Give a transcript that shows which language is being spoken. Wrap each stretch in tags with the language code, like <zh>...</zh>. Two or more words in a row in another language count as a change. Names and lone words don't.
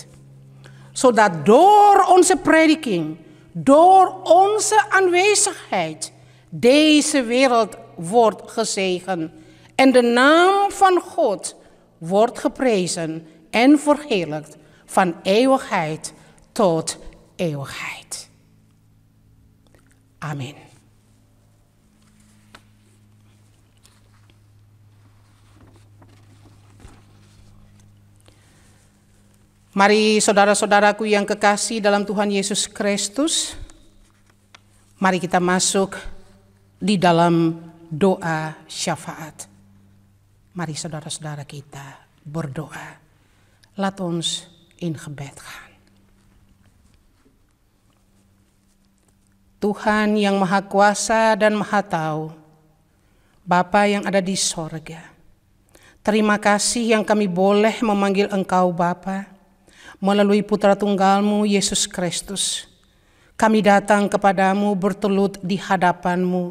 <nl>Zodat door onze prediking, door onze aanwezigheid, deze wereld wordt gezegend en de naam van God wordt geprezen en verheerlijkt van eeuwigheid tot eeuwigheid. Amen.</nl> <id>Mari saudara-saudaraku yang kekasih dalam Tuhan Yesus Kristus, mari kita masuk di dalam doa syafaat. Mari saudara-saudara kita berdoa.</id> <nl>Laat ons in gebed gaan.</nl> <id>Tuhan yang Maha Kuasa dan Maha Tahu, Bapa yang ada di sorga, terima kasih yang kami boleh memanggil Engkau Bapa. Melalui putra tunggalmu Yesus Kristus, kami datang kepadamu bertelut di hadapanmu.</id>